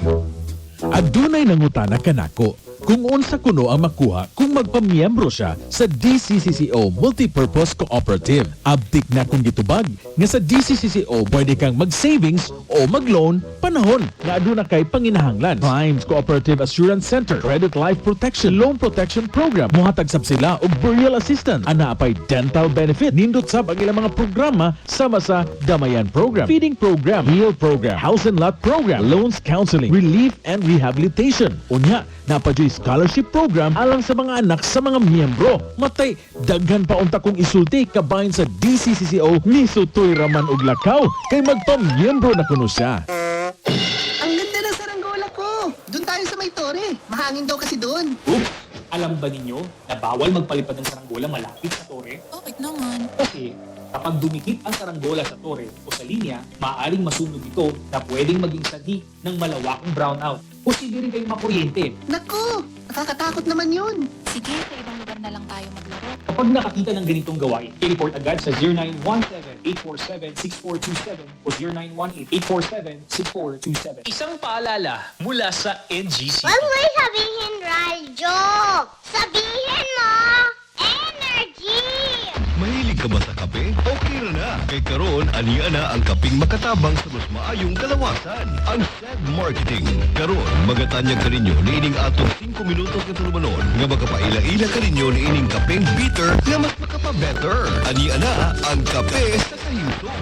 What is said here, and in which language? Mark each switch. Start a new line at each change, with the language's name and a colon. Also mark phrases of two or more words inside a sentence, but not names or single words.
Cebuano: Adunay nangutana kanako kung unsa kuno ang makuha kung magpamiyembro siya sa DCCCO Multipurpose Cooperative. Abtik na kung gitubag nga sa DCCCO
Filipino: pwede kang
Cebuano: mag-savings o mag-loan panahon na aduna kay panginahanglan. Primes Cooperative Assurance Center, Credit Life Protection, Loan Protection Program, muhatag sab sila og
English: burial assistance,
Cebuano: ana pay
English: dental benefit,
Cebuano: nindot sab ang ilang mga programa sama sa Damayan Program, Feeding Program, Heal Program, House and Lot Program, Loans Counseling, Relief and Rehabilitation. Unya, napadyo'y
English: scholarship program
Cebuano: alang sa mga anak sa mga miyembro. Matay, daghan pa unta kong isulti kabahin sa DCCCO ni Sutoy Raman ug Lakaw kay magpamiyembro na kuno siya.
Filipino: Ang ganda ng saranggola ko. Doon tayo sa may tore. Mahangin daw kasi doon. Alam ba ninyo na bawal magpalipad ng saranggola malapit sa tore? Bakit naman? Kasi kapag dumikit ang saranggola sa tore o sa linya, maaaring masunog ito na pwedeng maging sanhi ng malawakang brownout. Posible rin kayong makuryente. Naku, nakakatakot naman yun. Sige, sa ibang lugar na lang tayo maglaro. Kapag nakakita ng ganitong gawain, i-report agad sa 0917-847-6427 o 0918-847-6427. Isang paalala mula sa NGC. Huwag mo sabihin radyo! Sabihin mo, energy! Mahilig ka ba sa kape? Okay na.
Cebuano: Kay karon aniya na ang kaping makatabang sa mas maayong kalawasan. Ang Sed Marketing. Karon magatanyag ka ninyo niining atong 5 minutos nga tulumanon nga makapaila-ila ka ninyo niining kapeng bitter nga mas makapa-better. Aniya na ang kape sa kahinsog.